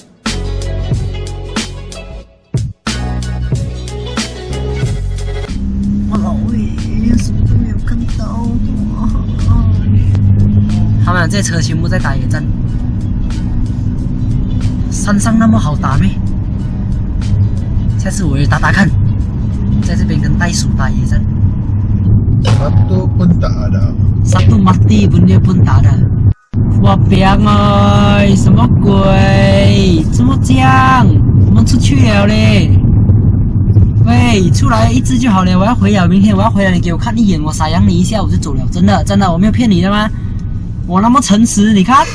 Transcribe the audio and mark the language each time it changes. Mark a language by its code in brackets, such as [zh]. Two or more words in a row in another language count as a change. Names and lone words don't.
[zh] 哇啦喂，什么都没有看到。他们这车全部在打野战。山上那么好打咩？下次我也打打看，在这边跟袋鼠打野战。 [ms] Satu pun tak ada. Satu mati pun dia pun tak ada。 [zh] 哇彪哎，什么鬼？这么僵？我们出去了嘞！喂，出来一只就好了，我要回了，明天我要回来，你给我看一眼，我撒养你一下我就走了，真的真的，我没有骗你的吗？我那么诚实，你看。